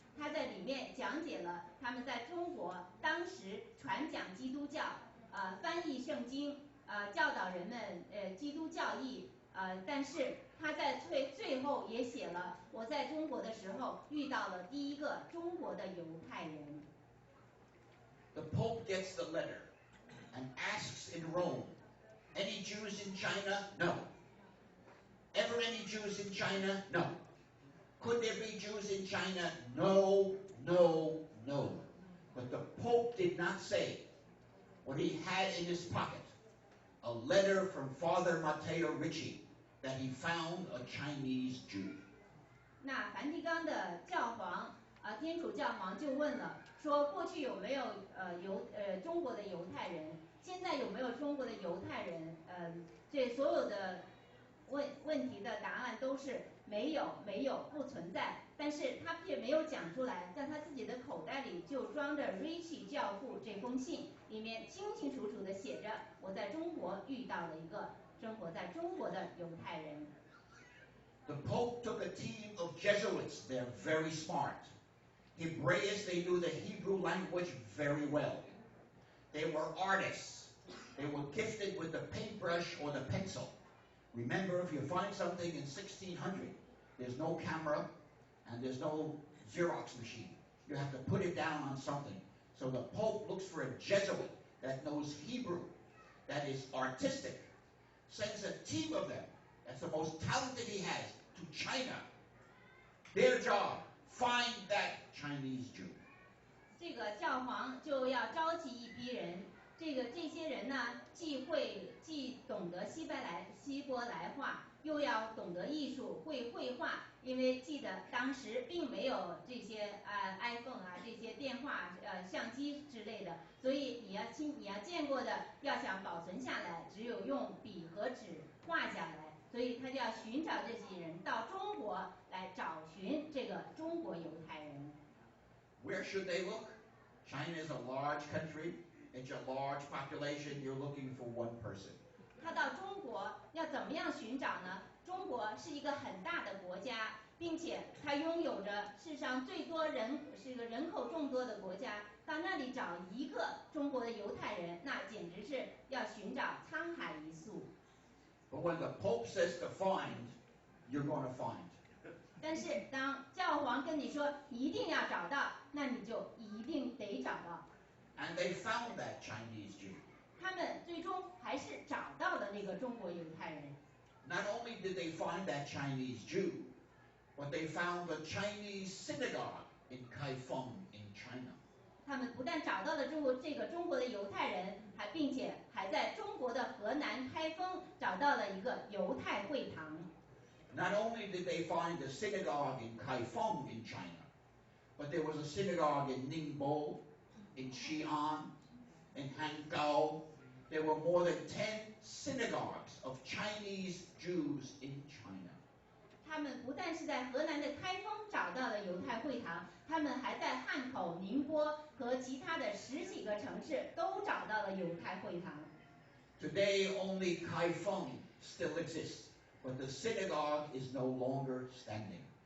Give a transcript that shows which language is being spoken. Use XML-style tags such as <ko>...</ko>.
<zh>他在里面讲解了他们在中国当时传讲基督教，翻译圣经，教导人们基督教义。但是他在最后也写了，我在中国的时候遇到了第一个中国的犹太人。</zh> <en>The Pope gets the letter and asks in Rome, any Jews in China? No. Ever any Jews in China? No. Could there be Jews in China? No, no, no. But the Pope did not say what he had in his pocket, a letter from Father Matteo Ricci that he found a Chinese Jew.</en> <zh>那梵蒂冈的教皇天主教皇就问了，说过去有没有中国的犹太人，现在有没有中国的犹太人？这所有的问题的答案都是没有，不存在。但是他却没有讲出来，在他自己的口袋里就装着 Ricci 教父这封信，里面清清楚楚地写着，我在中国遇到了一个生活在中国的犹太人。</zh> <en>The Pope took a team of Jesuits. They're very smart. Hebraeus, they knew the Hebrew language very well. They were artists. They were gifted with the paintbrush or the pencil. Remember, if you find something in 1600, there's no camera, and there's no Xerox machine. You have to put it down on something. So the Pope looks for a Jesuit that knows Hebrew, that is artistic, sends a team of them, that's the most talented he has, to China. Their job, find that Chinese Jew.</en> <zh>这个教皇就要召集一批人，这些人呢，既懂得希伯来话，又要懂得艺术，会绘画。因为记得当时并没有这些iPhone 啊，这些电话相机之类的，所以你要见过的，要想保存下来，只有用笔和纸画下来。所以他就要寻找这些人到中国来找寻这个中国犹太人。</zh> <en>Where should they look? China is a large country. It's a large population. You're looking for one person.</en> <zh>他到中国要怎么样寻找呢？中国是一个很大的国家，并且它拥有着世上最多是一个人口众多的国家。到那里找一个中国的犹太人，那简直是要寻找沧海一粟。</zh> <en>But when the Pope says to find, you're going to find.</en> <zh>但是当教皇跟你说一定要找到，那你就一定得找到。</zh> <en>And they found that Chinese Jew.</en> <zh>他们最终还是找到了那个中国犹太人。</zh> <en>Not only did they find that Chinese Jew, but they found the Chinese synagogue in Kaifeng in China.</en> <zh>他们不但找到了这个中国的犹太人，并且还在中国的河南开封找到了一个犹太会堂。</zh> <en>Not only did they find the synagogue in Kaifeng in China, but there was a synagogue in Ningbo, in Xi'an, in Hangzhou. There were more than 10 synagogues of Chinese Jews in China.</en> <zh>他们不但是在河南的开封找到了犹太会堂，他们还在汉口、宁波和其他的10几个城市都找到了犹太会堂。</zh> <en>Today only Kaifeng still exists, but the synagogue is no longer standing.</en>